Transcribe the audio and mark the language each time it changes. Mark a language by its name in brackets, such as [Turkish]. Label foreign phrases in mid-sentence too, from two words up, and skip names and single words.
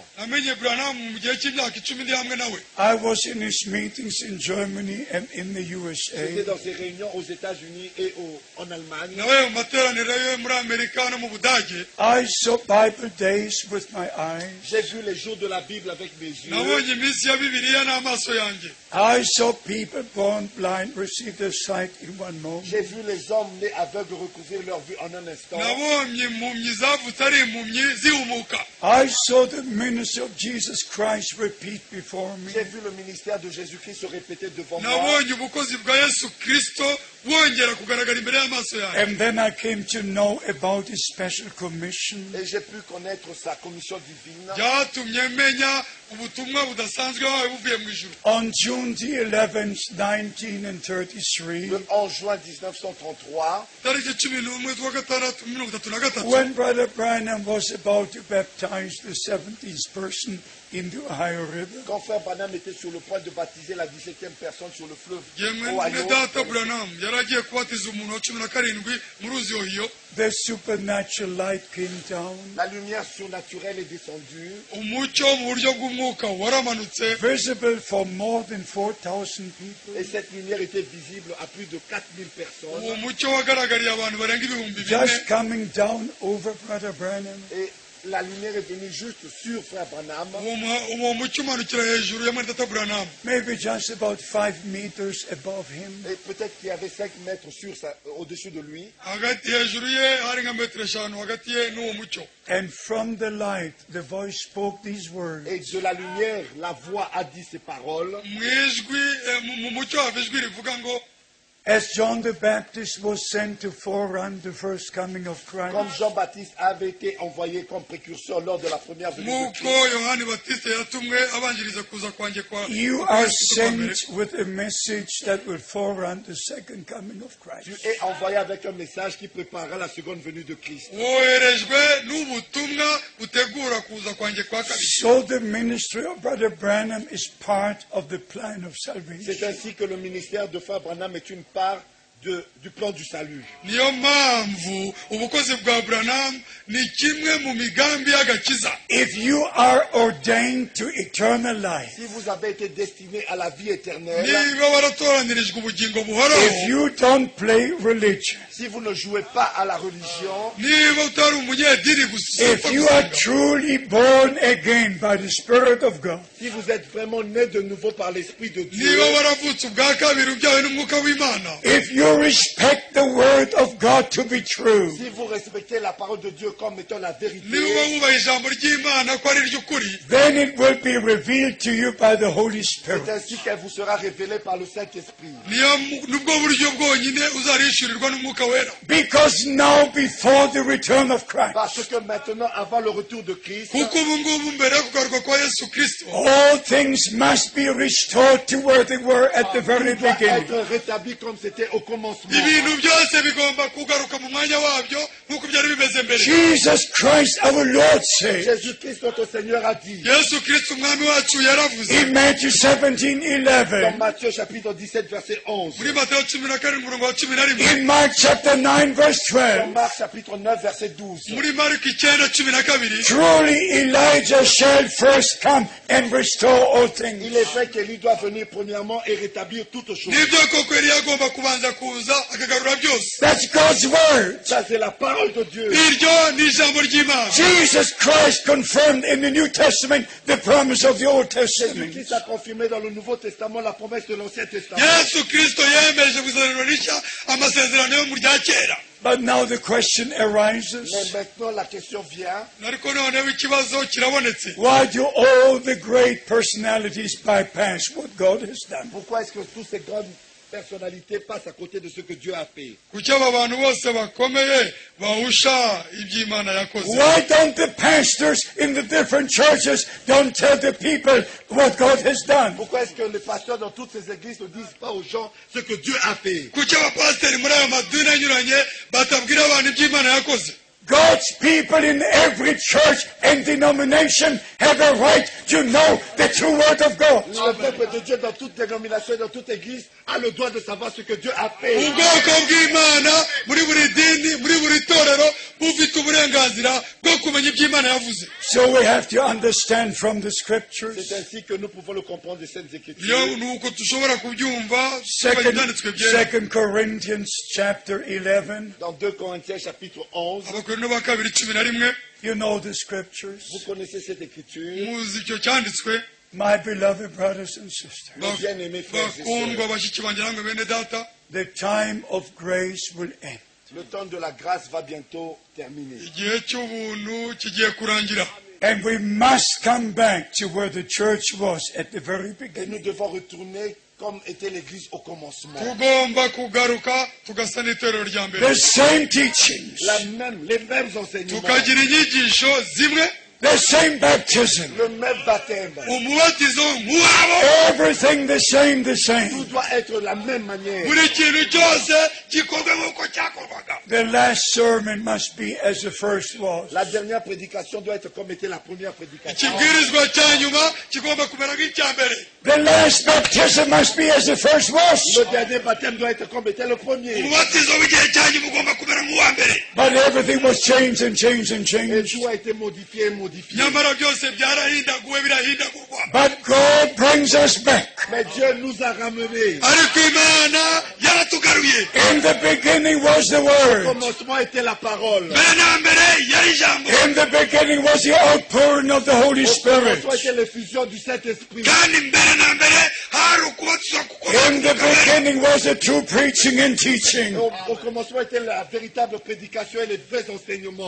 [Kinyarwanda] namenye Branham mu gihe cy'imyaka 10 ndi hamwe nawe. [English] I was in his meetings in Germany and in the [French] J'étais [English] USA. [French] dans ses réunions aux États-Unis et en Allemagne. [Kinyarwanda] nawe mu materaniro yo muri Amerika no mu Budage. [English] I saw Bible days with my eyes. [French] J'ai vu les jours de la Bible avec mes yeux. [Kinyarwanda] nabonye iminsi ya Bibiliya n'amaso yanjye. [English] I saw people born blind receive their sight in one moment. [French] J'ai vu les hommes nés aveugles recouvrir leur vue en un instant. [Kinyarwanda] nabonye impumyi zavutse ari impumyi zihumuka. [English] I saw the ministry of Jesus Christ repeat before me. [French] J'ai vu le ministère de Jésus-Christ se répéter devant moi. [Kinyarwanda] nabonye ubukozi bwa Yesu Kristo bwongera kugaragara imbere y'amaso yanjye. [English] And then I came to know about his special commission. [French] Et j'ai pu connaître sa commission divine. [Kinyarwanda] byatumye menya ubutumwa budasanzwe wawe buvuye mu ijuru. [English] On June the 11th, 1933, [French] Le 11 juin 1933, [Kinyarwanda] tariki 11 z'ukwa gatandatu 1933, [English] when Brother Branham was about to baptize the 70th person in the Ohio River, [French] quand frère Branham était sur le point de baptiser la 17e personne sur le fleuve [Kinyarwanda] yemwe [French] Ohio, [Kinyarwanda] data Branham yari agiye kubatiza umuntu wa 17 mu ruzi Ohio. [English] the supernatural light came down, [French] la lumière surnaturelle est descendue, [Kinyarwanda] umucyo mu buryo bw'umwuka waramanutse, [English] visible for more than 4,000 people. [French] et cette lumière était visible à plus de 4000 personnes. [Kinyarwanda] uwo mucyo wagaragariye abantu barenga ibihumbi [English] Just [Kinyarwanda] 4 [English] coming down over Brother Branham. [French] Et la lumière est venue juste sur frère Branham. [Kinyarwanda] uwo mucyo umanukira hejuru ya data Branham, [English] Maybe just about 5 meters above him. [French] Et peut-être qu'il y avait 5 mètres au-dessus de lui. [Kinyarwanda] hagati hejuru ye hari nka metero 5 hagati ye n'uwo mucyo. [English] And from the light, the voice spoke these words. [French] Et de la lumière, la voix a dit ces paroles. [Kinyarwanda] mu ijwi mu mucyo hava ijwi rivuga ngo, [English] As John the Baptist was sent to forerun the first coming of [French] Comme [English] Christ, [French] Jean-Baptiste avait été envoyé comme précurseur lors de la première venue de [Kinyarwanda] nk'uko [French] Christ, [Kinyarwanda] Yohani Batiste yatumwe abanjiriza kuza kwanjye kwa [English] you are sent with a message that will forerun the second coming of [French] tu [English] Christ. [French] es envoyé avec un message qui préparera la seconde venue de Christ. [Kinyarwanda] woherejwe n'ubutumwa butegura kuza kwanjye kwa kabiri. [English] So the ministry of Brother Branham is part of the plan of [French] C'est [English] salvation. [French] ainsi que le ministère de Frère Branham est une part du plan du salut. [Kinyarwanda] niyo mpamvu ubukozi bwa Branham ni kimwe mu migambi y'agakiza. [English] If you are ordained to eternal life, [French] Si vous avez été destiné à la vie éternelle, [Kinyarwanda] niba waratoranirijwe ubugingo buhoraho, [English] if you don't play religion, [French] si vous ne jouez pas à la religion, [Kinyarwanda] niba utari umunyedini gusa, [English] if you are truly born again by the Spirit of God, [French] si vous êtes vraiment né de nouveau par l'Esprit de Dieu, [Kinyarwanda] niba waravutse ubwa kabiri ubyawe n'umwuka w'Imana, [English] if you respect the Word of God to be true, [French] si vous respectez la parole de Dieu comme étant la [Kinyarwanda] niba [French] vérité, [Kinyarwanda] wubaha ijambo ry'Imana ko ari ry'ukuri, [English] then it will be revealed to you by the Holy [French] c'est [English] Spirit. [French] ainsi qu'elle vous sera révélée par le Saint-Esprit. [Kinyarwanda] nibwo buryo bwonyine uzarishyurirwa n'umwuka wera [English] Because now, before the return of Christ, [French] Parce que maintenant, avant le retour de Christ, [Kinyarwanda] kuko ubu ngubu mbere yo kugaruka kwa yesu kristo [English] all things must be restored to where they were at the very [French] tout doit [English] beginning. [French] être rétabli comme c'était au commencement. [Kinyarwanda] ibintu byose bigomba kugaruka mu mwanya wabyo nk'uko byari bimeze mbere [English] Jesus Christ, our Lord, said [French] Jésus-Christ, notre Seigneur, a dit [Kinyarwanda] yesu kristo umwami wacu yaravuze [English] in Matthew [French] dans [English] 17:11, [French] Matthieu chapitre 17, verset 11, [Kinyarwanda] muri matayo 17 umurongo wa 11 [English] in Mark chapter 9, verse [French] dans [English] 12, [French] Marc chapitre 9, verset 12. [Kinyarwanda] muri mariko 9:12 [English] truly Elijah shall first come and restore all things. [French] Il est vrai qu'Élie doit venir premièrement et rétablir toutes choses. [Kinyarwanda] nibyo koko eliya agomba kubanza kuza akagarura byose [English] That's God's word. [French] Ça, c'est la parole de Dieu. [Kinyarwanda] iryo ni ijambo ry'imana [English] Jesus Christ confirmed in the New Testament the promise of the Old Testament. [French] Jésus-Christ a confirmé dans le Nouveau Testament la promesse de l'Ancien Testament. [Kinyarwanda] yesu kristo yemeje mu isezerano rishya amasezerano yo mu rya kera [English] But now the question arises, [French] Mais maintenant, la question vient. [Kinyarwanda] ariko noneho ikibazo kirabonetse [English] why do all the great personalities bypass what God has done? [French] Pourquoi est-ce que toutes ces grandes personnalités passent à côté de ce que Dieu a fait? [Kinyarwanda] kuki aba bantu bose bakomeye bahusha iby'imana yakoze [English] Why don't the pastors in the different churches don't tell the people what God has done? [French] Pourquoi est-ce que les pasteurs dans toutes ces églises ne disent pas aux gens ce que Dieu a fait? [Kinyarwanda] kuki abapasiteri muri ayo madini anyuranye batabwira abantu iby'imana yakoze [English] God's people in every church and denomination have a right to know the true word of God. [French] Le peuple de Dieu dans toute dénomination et dans toute église a le droit de savoir ce que Dieu a fait. [Kinyarwanda] ubwoko bw'imana muri buri dini muri buri torero bufite uburenganzira bwo kumenya iby'imana yavuze [English] So we have to understand from the scriptures. [French] C'est ainsi que nous pouvons le comprendre des Saintes Écritures. [Kinyarwanda] iyo ni uko dushobora kubyumva ibyanditswe byera [English] Second Corinthians chapter 11. [French] Dans 2 Corinthiens chapitre 11, [Kinyarwanda] abakorino ba kabiri 11 [English] You know the scriptures. [French] vous connaissez cette écriture. [Kinyarwanda] muzi icyo cyanditswe [English] My beloved brothers and sisters, [French] Mes bien-aimés frères et [Kinyarwanda] bakundwa [French] sœurs, [Kinyarwanda] bashiki banjye namwe bene data [English] the time of grace will end. [French] le temps de la grâce va bientôt terminer. [Kinyarwanda] igihe cy'ubuntu kigiye kurangira [English] And we must come back to where the church was at the very [French] Et [English] beginning. [French] nous devons retourner comme était l'église au commencement. [Kinyarwanda] tugomba kugaruka tugasa n'itorero rya mbere [English] The same teachings, [French] Les mêmes enseignements, [Kinyarwanda] tukagira inyigisho zimwe [English] the same baptism, [French] le même baptême. [Kinyarwanda] umubatizo nk'uwabo [English] everything the same, the [French] Tout [English] same. [French] doit être la même manière. [Kinyarwanda] buri kintu cyose gikorwe nk'uko cyakorwaga [English] The last sermon must be as the first was. [French] La dernière prédication doit être comme était la première prédication. [Kinyarwanda] ikibwirizwa cya nyuma kigomba kumera nk'icya mbere [English] The last baptism must be as the first was. [French] Le dernier baptême doit être comme était le premier. [Kinyarwanda] umubatizo w'igihe cyanyu ugomba kumera nk'uwa mbere [English] But everything was changed and changed and [French] Et [English] changed. [French] tout a été modifié. [Kinyarwanda] nyamara byose byarahindaguwe birahindagurwa [English] But God brings us back. [French] Mais Dieu nous a ramenés. [Kinyarwanda] ariko imana yaratugaruye [English] In the beginning was the [French] Au [English] Word. [French] commencement était la parole. [Kinyarwanda] mbere na mbere yari ijambo [English] In the beginning was the outpouring of the Holy [French] Au [English] Spirit. [French] commencement était l'effusion du Saint-Esprit. [Kinyarwanda] kandi mbere na mbere hari ukubatizwa [English] In the beginning was the true preaching and teaching. [French] Au commencement était la véritable prédication et les vrais enseignements.